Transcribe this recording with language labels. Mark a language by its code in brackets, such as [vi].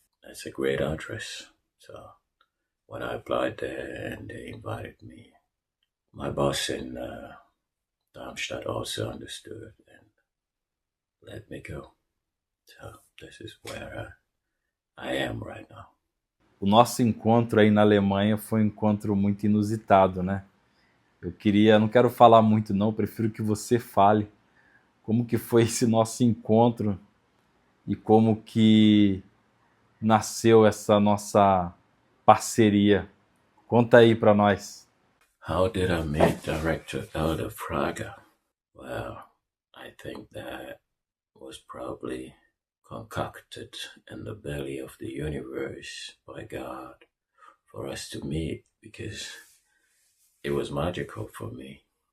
[en] That's a great address. So when I applied there and they invited me, my boss in Darmstadt also understood and let me go. So this is where I am right now. [pt] O nosso encontro aí na Alemanha foi um encontro muito inusitado, né? Não quero falar muito não, prefiro que você fale como que foi esse nosso encontro e como que nasceu essa nossa parceria. Conta aí para nós. [en] How did I meet director Elder Fraga? Well, I think that was probably concocted in the belly of the universe by God for us to meet because it was magical for me.